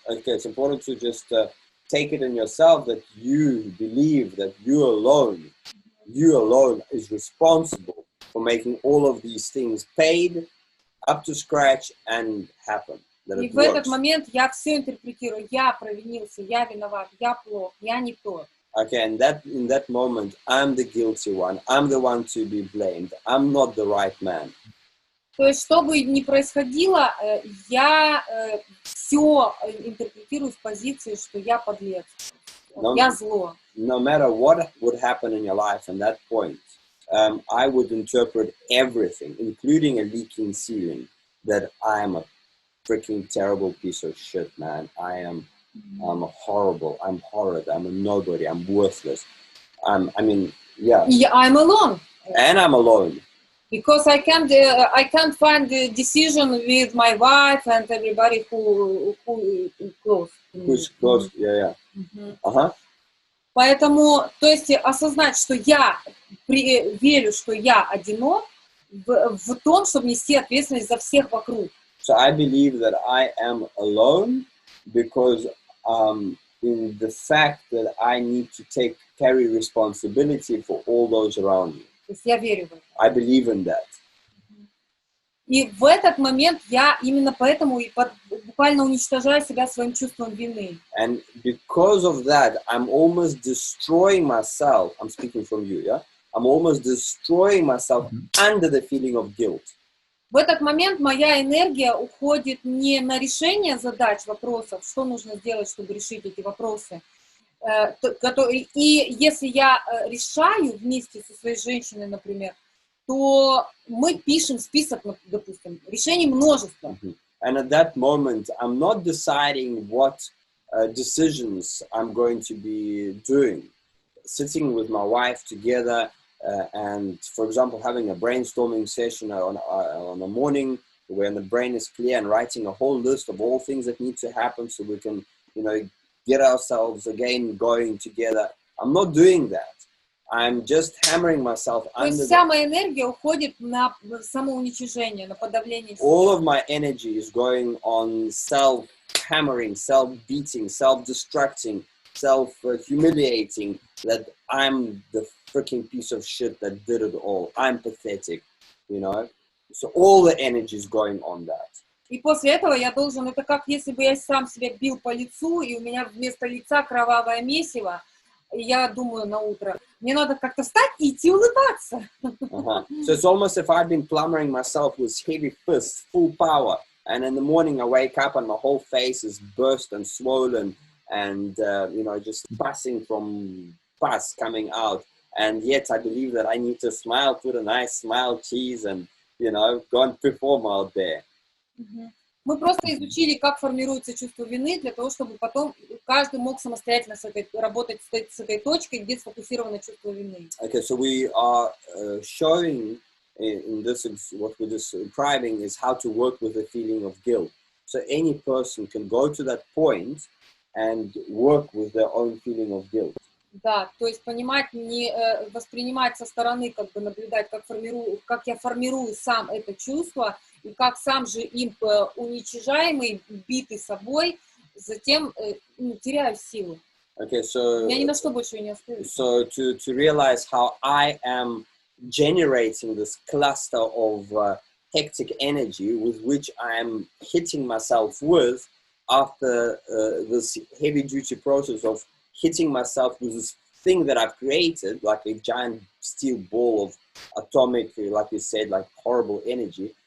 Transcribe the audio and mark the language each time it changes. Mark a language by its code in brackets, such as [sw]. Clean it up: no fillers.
[en] Okay, it's important to just take it in yourself that you believe that you alone is responsible for making all of these things paid, up to scratch, and happen. [ru] И в этот момент я все интерпретирую. Я провинился, я виноват, я плох, я не тот. [en] Okay, and in that moment, I'm the guilty one. I'm the one to be blamed. I'm not the right man. [ru] То есть, что бы ни происходило, я все интерпретирую с позиции, что я подлец, я зло. [en] No matter what would happen in your life at that point, I would interpret everything, including a leaking ceiling, that I am a freaking terrible piece of shit, man. I'm horrible. I'm horrid. I'm a nobody. I'm worthless. I'm alone. And I'm alone. Because I can't find the decision with my wife and everybody who close. Who's close? Yeah. [ru] Поэтому, то есть осознать, что я верю, что я одинок в том, чтобы нести ответственность за всех вокруг. [en] So I believe that I am alone because in the fact that I need to carry responsibility for all those around me. [ru] То есть я верю в это. [en] I believe in that. [ru] И в этот момент я именно поэтому и буквально уничтожаю себя своим чувством вины. [en] And because of that, I'm almost destroying myself. I'm speaking from you, yeah? I'm almost destroying myself under the feeling of guilt. [ru] В этот момент моя энергия уходит не на решение задач, вопросов, что нужно сделать, чтобы решить эти вопросы. И если я решаю вместе со своей женщиной, например, то мы пишем список, допустим, решений множества. [en] And at that moment, I'm not deciding what decisions I'm going to be doing. Sitting with my wife together and, for example, having a brainstorming session on a morning when the brain is clear and writing a whole list of all things that need to happen so we can, get ourselves again going together. I'm not doing that. I'm just hammering myself under. [ru] То есть вся моя энергия уходит на самоуничижение, на подавление. [en] All of my energy is going on self-hammering, self-beating, self-destructing, self-humiliating, that I'm the freaking piece of shit that did it all. I'm pathetic, So all the energy is going on that. [ru] И после этого я должен, это как если бы я сам себя бил по лицу, и у меня вместо лица кровавое месиво, я думаю на утро, мне надо как-то встать и идти улыбаться. [en] So it's almost if I've been plumbering myself with heavy fists, full power, and in the morning I wake up and my whole face is burst and swollen and, just busting from pus coming out. And yet I believe that I need to smile, put a nice smile, cheese, and, go and perform out there. [ru] Мы просто изучили, как формируется чувство вины, для того, чтобы потом каждый мог самостоятельно работать с этой точкой, где сфокусировано чувство вины. [en] Okay, so we are showing in this, what we're describing is how to work with the feeling of guilt. So any person can go to that point and work with their own feeling of guilt. [ru] Да, то есть понимать, не воспринимать со стороны, как бы наблюдать, как я формирую сам это чувство, и как сам же им уничижаемый, битый собой, затем теряю силу. [en] Okay, so [ru] я ни на что больше не остаюсь. [en] So to realize how I am generating this cluster of hectic energy with which I am hitting myself with after this heavy duty process of hitting myself with this thing that I've created, like a giant steel ball of atomic, like you said, like horrible energy.